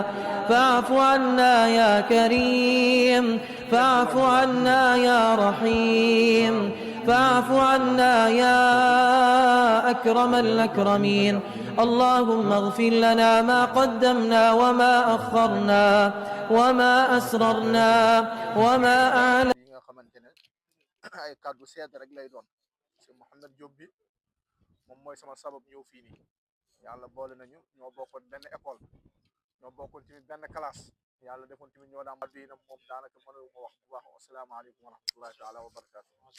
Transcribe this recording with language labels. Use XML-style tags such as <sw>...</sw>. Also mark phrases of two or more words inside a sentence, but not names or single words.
<ar>فاعف عنا يا كريم فاعف عنا يا رحيم فاعف عنا يا أكرم الأكرمين. اللهم اغفر لنا ما قدمنا وما أخرنا وما أسررنا وما أعلنا.</ar> <wo>ay kàddu sedd rek lay doon ci Mouhamed Diop bi moom mooy sama sabab ñëw fii nii yàlla boole nañu ñoo bokkoon benn école ñoo bokkoon tamit benn classe yàlla defoon tamit ñoo daan addu yi nag moom daanaka mënu ma wax bu baax</wo> <ar>السلام عليكم ورحمة الله تعالى وبركاته</ar>